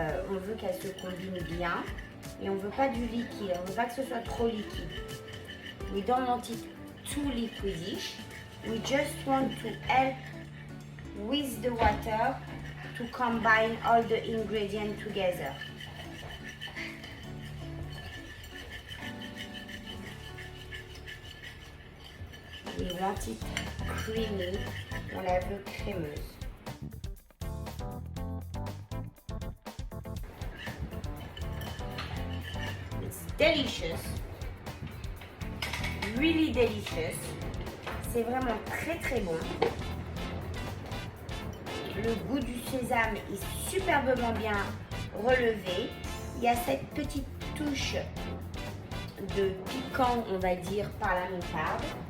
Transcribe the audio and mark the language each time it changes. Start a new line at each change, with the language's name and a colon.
French: On veut qu'elle se combine bien. Et on ne veut pas du liquide, on ne veut pas que ce soit trop liquide.
English: We don't want it too liquidish. We just want to help with the water to combine all the ingredients together. We want it creamy,
French: on la veut crémeuse.
English: Delicious, really delicious.
French: C'est vraiment très très bon. Le goût du sésame est superbement bien relevé. Il y a cette petite touche de piquant, on va dire, par la moutarde.